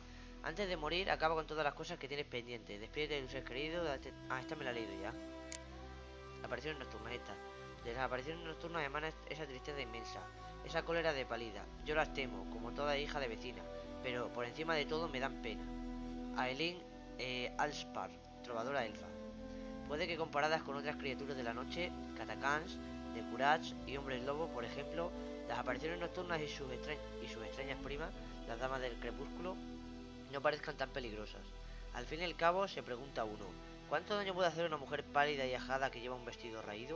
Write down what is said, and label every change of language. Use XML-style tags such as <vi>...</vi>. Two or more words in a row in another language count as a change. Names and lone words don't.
<es>Antes de morir, acaba con todas las cosas que tienes pendientes. Despídete de tu ser querido. Ah, esta me la he leído ya. Apariciones nocturnas, esta. De las apariciones nocturnas emana esa tristeza inmensa, esa cólera de pálida. Yo las temo, como toda hija de vecina, pero por encima de todo me dan pena. Aelin Alspar, trovadora elfa. Puede que comparadas con otras criaturas de la noche, Katakans, de Kurach y hombres lobos, por ejemplo, las apariciones nocturnas y sus extrañas primas, las damas del crepúsculo, no parezcan tan peligrosas. Al fin y al cabo, se pregunta uno, ¿cuánto daño puede hacer una mujer pálida y ajada que lleva un vestido raído?</es>